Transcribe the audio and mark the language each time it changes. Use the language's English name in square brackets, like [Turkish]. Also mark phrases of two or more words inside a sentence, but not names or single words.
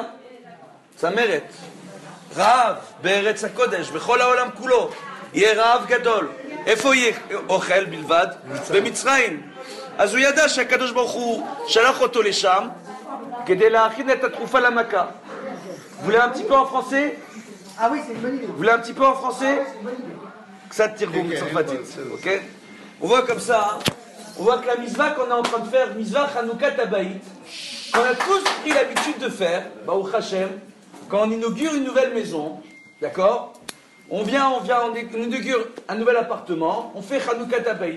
[Hebrew] צמרת. רעב בארץ הקודש, בכל העולם כולו. יהיה רעב גדול. איפה יהיה אוכל בלבד? במצרים. אז הוא ידע שהקדוש ברוך הוא שלח אותו לשם כדי להכין את התרופה למכה. [French] Vous voulez un petit peu en français? Ah oui, c'est une bonne idée. Vous voulez un petit peu en français? [Hebrew] קצת תרגום צרפתית, [French] ok? On voit comme ça, on voit que la mitzvah qu'on est en train de faire, mitzvah [Hebrew] חנוכת הבית, [French] qu'on a tous pris l'habitude de faire, [Hebrew] ברוך השם, [French] quand on inaugure une nouvelle maison, d'accord? On inaugure un nouvel appartement, on fait [Hebrew] חנוכת הבית.